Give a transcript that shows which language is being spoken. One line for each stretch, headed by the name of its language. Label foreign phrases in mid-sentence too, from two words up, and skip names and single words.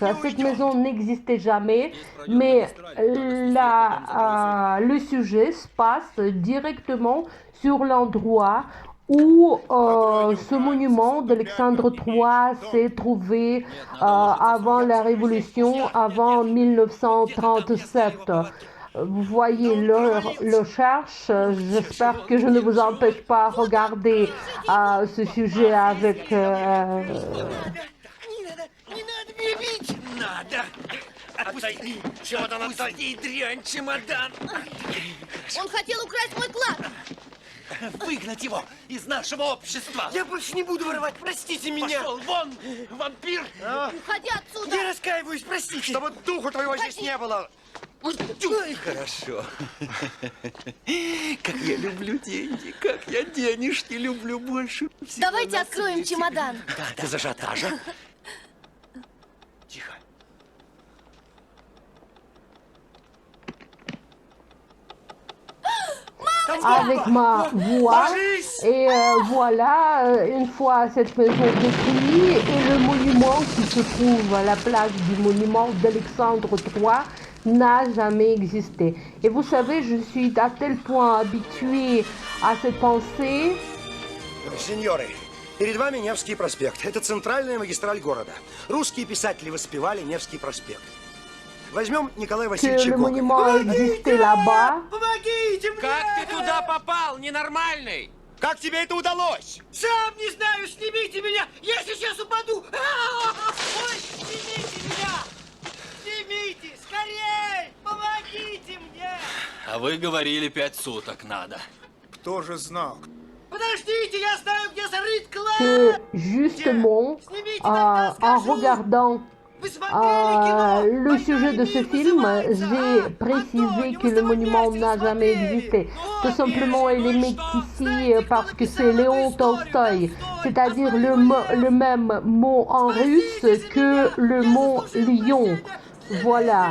French: Cette maison n'existait jamais, mais le sujet se passe directement sur l'endroit où ce monument d'Alexandre III s'est trouvé avant la Révolution, avant 1937. Vous voyez, le cherche. J'espère que je ne vous empêche pas de regarder ce sujet avec...
Russian: Не надо меня бить! Надо! Отпусти! Чемодан отдай! Дрянь, чемодан! Он хотел украсть мой клад! Выгнать его из нашего общества! Я больше не буду воровать, простите меня! Пошел вон, вампир! Уходи отсюда! Я раскаиваюсь, простите! Чтобы духу твоего здесь не было! Ой, хорошо. Как я люблю деньги, как я денежки люблю больше всего. Давайте на откроем свете. чемодан. Да, ты зажата же. Тихо.
French: avec ma voix. Et voilà, une fois cette maison détruite et le monument qui se trouve à la place du monument d'Alexandre III n'a jamais existé. Et vous savez, je suis à tel point habituée à cette pensée.
Russian: Сеньоры, перед вами Невский проспект. Это центральная магистраль города. Русские писатели воспевали Невский проспект. Возьмем Николая
French: Que
Russian: Васильевича
French: le
Russian: Гоголя.
French: monument existait là-bas.
Russian: Помогите мне! Как ты туда попал, ненормальный? Как тебе это удалось? Сам не знаю, снимите меня! Я сейчас упаду! Ой, снимите меня! Снимите, скорей! Помогите мне! А вы говорили 5 суток надо. Кто же знал? Подождите, я знаю, где зарыт клад!
French: Que justement, en regardant
Russian: Вы смотрели кино?
French: le sujet de ce film, j'ai précisé que le monument n'a jamais existé. Tout simplement, il est mis ici parce que c'est Léon Tolstoï, c'est-à-dire le même mot en russe que le mot lion. Voilà.